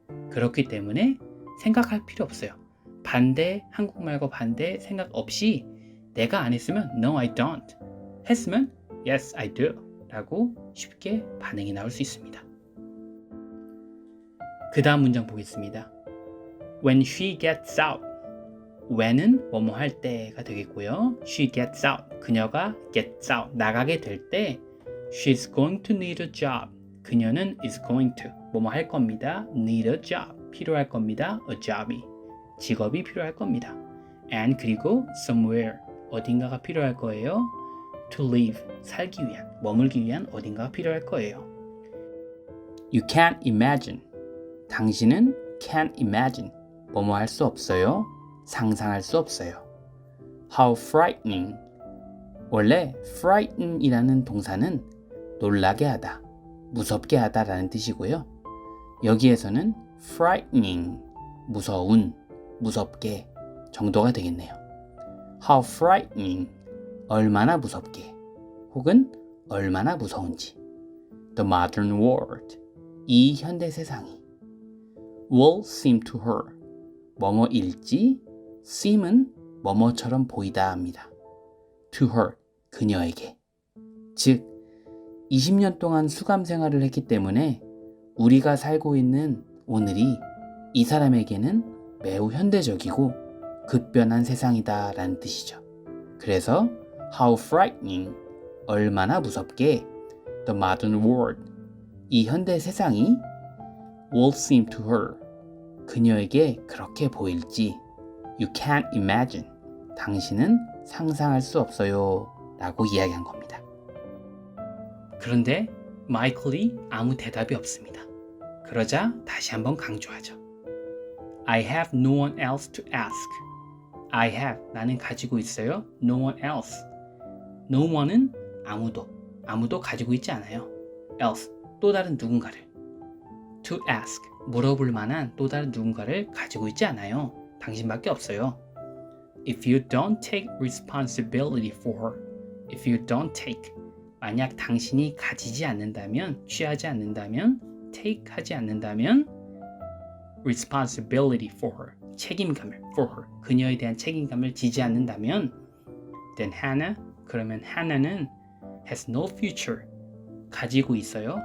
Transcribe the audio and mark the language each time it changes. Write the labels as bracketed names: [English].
[Korean] 그렇기 때문에 생각할 필요 없어요. 반대, 한국말과 반대 생각 없이 내가 안 했으면 [English] no, I don't. [Korean] 했으면 [English] yes, I do. [Korean] 라고 쉽게 반응이 나올 수 있습니다. 그 다음 문장 보겠습니다. [English] When she gets out. [Korean] when은 뭐뭐 할 때가 되겠고요. [English] She gets out. [Korean] 그녀가 gets out. 나가게 될 때 [English] She's going to need a job. [Korean] 그녀는 is going to 뭐뭐 할 겁니다. need a job. 필요할 겁니다. a job이. 직업이 필요할 겁니다. [English] and [Korean] 그리고 [English] somewhere. [Korean] 어딘가가 필요할 거예요. [English] to live. [Korean] 살기 위한, 머물기 위한 어딘가가 필요할 거예요. [English] You can't imagine. [Korean] 당신은 [English] can't imagine. [Korean] 뭐뭐 할 수 없어요. 상상할 수 없어요. [English] How frightening. [Korean] 원래 frighten이라는 동사는 놀라게 하다, 무섭게 하다 라는 뜻이고요. 여기에서는 frightening, 무서운, 무섭게 정도가 되겠네요. [English] How frightening. [Korean] 얼마나 무섭게 혹은 얼마나 무서운지. [English] The modern world. [Korean] 이 현대 세상이 [English] will seem to her. [Korean] 뭐뭐일지 seem은 뭐뭐처럼 보이다 합니다. [English] To her. [Korean] 그녀에게. 즉 20년 동안 수감 생활을 했기 때문에 우리가 살고 있는 오늘이 이 사람에게는 매우 현대적이고 급변한 세상이다 라는 뜻이죠. 그래서 [English] how frightening. [Korean] 얼마나 무섭게 [English] the modern world. [Korean] 이 현대 세상이 [English] will seem to her. [Korean] 그녀에게 그렇게 보일지 [English] you can't imagine. [Korean] 당신은 상상할 수 없어요 라고 이야기한 겁니다. 그런데 마이클이 아무 대답이 없습니다. 그러자 다시 한번 강조하죠. [English] I have no one else to ask. I have, [Korean] 나는 가지고 있어요. [English] No one else. [Korean] No one은 아무도 가지고 있지 않아요. else, 또 다른 누군가를. [English] To ask, [Korean] 물어볼 만한 또 다른 누군가를 가지고 있지 않아요. 당신밖에 없어요. [English] If you don't take responsibility for her. If you don't take, [Korean] 만약 당신이 가지지 않는다면, 취하지 않는다면, take 하지 않는다면 [English] responsibility for her, [Korean] 책임감을 for her, 그녀에 대한 책임감을 지지 않는다면 then Hannah, 그러면 Hannah는 [English] has no future, [Korean] 가지고 있어요.